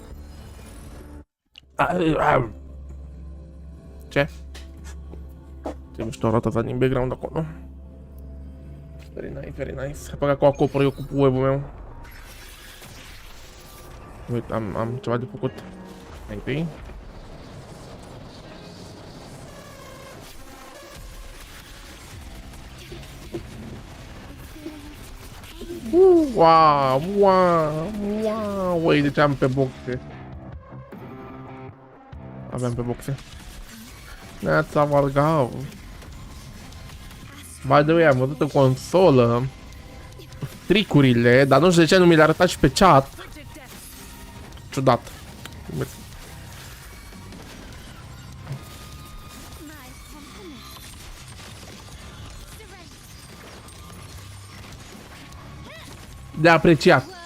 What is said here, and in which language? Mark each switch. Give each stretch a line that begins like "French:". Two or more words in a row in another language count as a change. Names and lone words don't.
Romanian: Ce? Ce mișto arată asta din background acolo.
English: Very nice, very nice.
Romanian: Hai băga cu acopăr eu cu web-ul meu. Uite, am ceva de făcut. Mai întâi. Wow, wow, wow. Uite ce am pe boxe. Aveam pe boxe. Neața Vargav.
English: By the way,
Romanian: am văzut în consolă tricurile, dar nu știu de ce nu mi le-a arătat și pe chat. Ciudat. De apreciat.